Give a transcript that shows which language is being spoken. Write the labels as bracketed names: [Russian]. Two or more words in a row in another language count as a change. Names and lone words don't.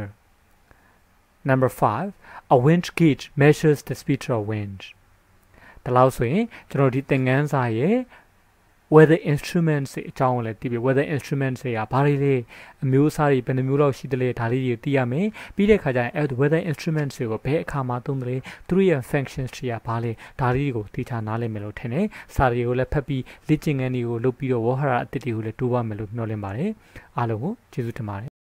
[English] Number 5, a wind gauge measures the speed of wind. [Burmese] ဒါလို့ဆိုရင်ကျွန်တော်ဒီသင်ခန်းစာရဲ့ [English] weather instruments [Burmese] အကြောင်းကိုလည်းသိပြီ [English] weather instruments [Burmese] တွေကဘာတွေလဲအမျိုးအစားတွေဘယ်နှမျိုးလောက်ရှိသလဲဒါလေးတွေသိရမယ်ပြီးတဲ့အခါကျရင် [English] weather instruments [Burmese] တွေကိုဘယ်အခါမှာသုံးသလဲသူတို့ရဲ့ functions တွေကဘာလဲဒါလေးတွေကိုသိချနားလည်မယ်လို့ထင်တယ်စာတွေကိုလည်းဖတ်ပြီးလေ့ကျင့်ခန်းတွေကိုလုပ်ပြီးတော့ဝေါ်ဟာရအသစ်တွေကိုလည်းတိုးပါမယ်လို့မျှော်လင့်ပါတယ်အားလုံးကိုကျေးဇူးတင်ပါတယ်